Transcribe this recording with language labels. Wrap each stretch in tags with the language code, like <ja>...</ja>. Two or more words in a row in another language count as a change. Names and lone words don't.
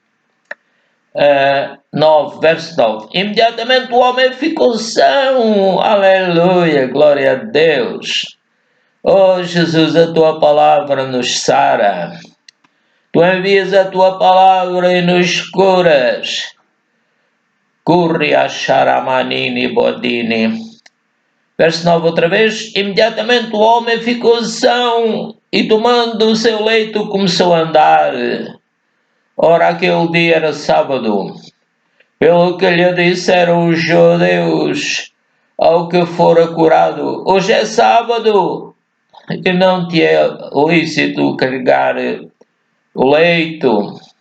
<pt>9, verso 9. Imediatamente o homem ficou são. Aleluia, glória a Deus. Oh Jesus, a tua palavra nos sara. Tu envias a tua palavra e nos curas. Curria charamanini bodini. Verso 9 outra vez. Imediatamente o homem ficou são e tomando o seu leito começou a andar. Ora, aquele dia era sábado. Pelo que lhe disseram os judeus ao que fora curado: hoje é sábado e não te é lícito carregar o leito.</pt>